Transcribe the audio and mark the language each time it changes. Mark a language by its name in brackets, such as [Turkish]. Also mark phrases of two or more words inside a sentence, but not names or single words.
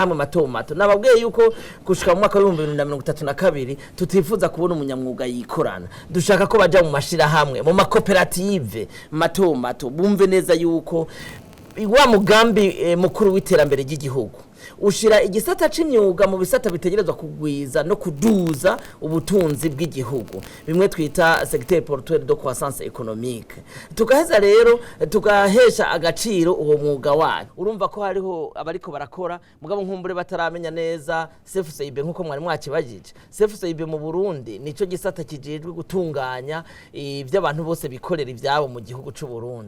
[Rundi] hamwe mato nababwiye yuko gushika mu mwaka wa 2032 tutifuza kubona umunyamwuga yikorana dushaka ko baja mu mashira hamwe mu makoperative mato bumve neza yuko wa mugambi mukuru w'iterambere ry'igihugu ushira igisata c'imyuga mu bisata bitegerezwa kugwiza no kuduza ubutunzi bw'igihugu bimwe twita [French] secteur portuaire de croissance économique. [Rundi] Tugaheza rero tugahesha agaciro uwo mwuga wacu. Urumva ko hariho abariko barakora mugabo nkumbure bataramenya neza CFCIB nkuko mwari mwakibajije. CFCIB mu Burundi nico gisata kijejwe gutunganya ivy'abantu bose bikorera ivyabo mu gihugu c'u Burundi.